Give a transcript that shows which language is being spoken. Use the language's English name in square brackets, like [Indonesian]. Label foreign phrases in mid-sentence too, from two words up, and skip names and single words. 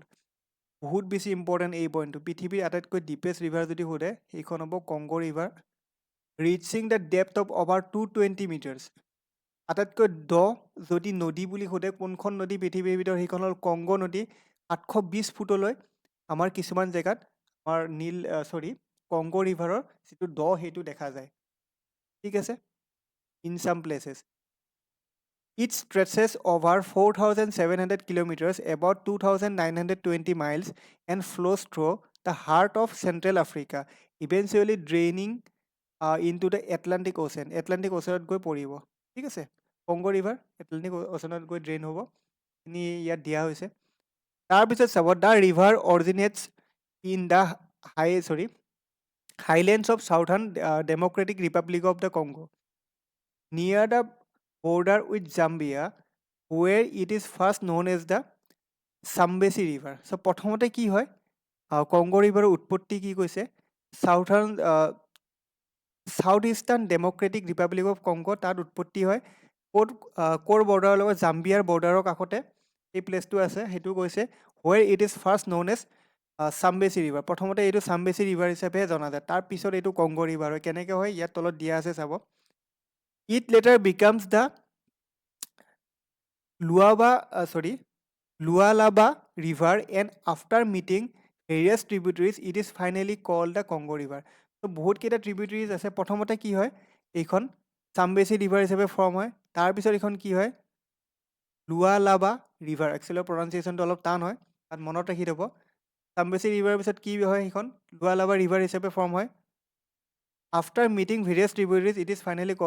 [Assamese] বহুত বেছি ইম্পৰ্টেণ্ট এই পইণ্টটো, পৃথিৱীৰ আটাইতকৈ [English] deepest river [Assamese] যদি সোধে, সেইখন হ'ব কংগো ৰিভাৰ, [English] reaching the depth of over 220 meters. [Assamese] আটাইতকৈ দ যদি নদী বুলি সোধে কোনখন নদী পৃথিৱীৰ ভিতৰত সেইখন হ'ল কংগো নদী 820 ফুটলৈ আমাৰ কিছুমান জেগাত আমাৰ কংগো ৰিভাৰৰ যিটো দ সেইটো দেখা যায় ঠিক আছে [English] in some places It stretches over 4,700 kilometers, about 2,920 miles, and flows through the heart of Central Africa, eventually draining into the Atlantic Ocean. Atlantic Ocean [Assamese] গৈ পৰিব ঠিক আছে কংগো ৰিভাৰ এটলাণ্টিক অ'চেনত গৈ ড্ৰেইন হ'ব এইখিনি ইয়াত দিয়া হৈছে তাৰপিছত চাব [English] the river originates in the highlands of southern Democratic Republic of the Congo near the border with Zambia, where it is first known as the Zambezi River. [Assamese] So প্ৰথমতে কি হয় কংগো ৰিভাৰৰ উৎপত্তি কি কৈছে [English] south eastern [Assamese] ডেম'ক্ৰেটিক ৰিপাব্লিক অফ কংগো তাত উৎপত্তি হয় ক'ৰ বৰ্ডাৰৰ লগত জাম্বিয়াৰ বৰ্ডাৰৰ কাষতে এই প্লেচটো আছে সেইটো কৈছে [English] where it is first known as Zambezi River [Assamese] প্ৰথমতে এইটো চাম্বেচি ৰিভাৰ হিচাপে জনা যায় তাৰপিছত এইটো কংগো ৰিভাৰ হয় কেনেকৈ হয় ইয়াত তলত দিয়া আছে চাব [English] It later becomes the Lualaba River, and after meeting various tributaries, it is finally called the Congo River. [Assamese] So, বহুত কেইটা tributaries আছে প্ৰথমতে কি হয় এইখন চাম্বেচি ৰিভাৰ হিচাপে ফৰ্ম হয় তাৰপিছত এইখন কি হয় লুৱালাবা ৰিভাৰ একচুৱেলি প্ৰনাউন্সিয়েশ্যনটো অলপ টান হয় তাত মনত ৰাখি থ'ব চাম্বেচি ৰিভাৰৰ পিছত কি হয় সেইখন লুৱালাবা ৰিভাৰ হিচাপে ফৰ্ম হয় [English] after meeting various tributaries it is finally call